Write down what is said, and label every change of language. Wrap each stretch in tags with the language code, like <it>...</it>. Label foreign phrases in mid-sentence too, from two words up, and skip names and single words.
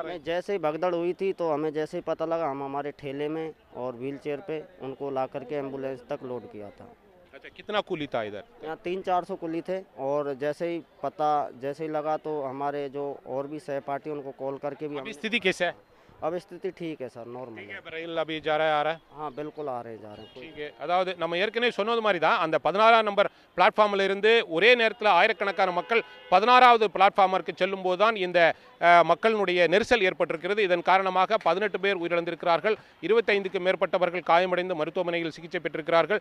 <hi>जैसे ही भगदड़ हुई थी तो हमें जैसे ही पता लगा, हम हमारे ठेले में और व्हील चेयर पे उनको ला करके एम्बुलेंस तक लोड किया था। अच्छा, कितना कूली था इधर? यहाँ 300-400 कुली थे और जैसे ही लगा तो हमारे जो और भी सहपाठी उनको कॉल करके भी अभी स्थिति कैसे है? अब स्थिति ठीक है सर, नॉर्मल ठीक है। है, ரயில் अभी जा रहा है, आ रहा है? हाँ बिल्कुल आ रहे जा रहे हैं। ठीक है.</hi> <ta>அதாவது நம்ம ஏற்கனவே சொன்னது மாதிரி தான் அந்த 16ஆம் நம்பர் பிளாட்ஃபார்மில் இருந்து ஒரே நேரத்தில் ஆயிரக்கணக்கான மக்கள் 16வது பிளாட்ஃபார்மிற்கு செல்லும் போது தான் இந்த மக்களினுடைய நெரிசல் ஏற்பட்டிருக்கிறது. இதன் காரணமாக 18 பேர் உயிரிழந்திருக்கிறார்கள். 25க்கும் மேற்பட்டவர்கள் காயமடைந்து மருத்துவமனையில் சிகிச்சை பெற்றிருக்கிறார்கள்.</ta>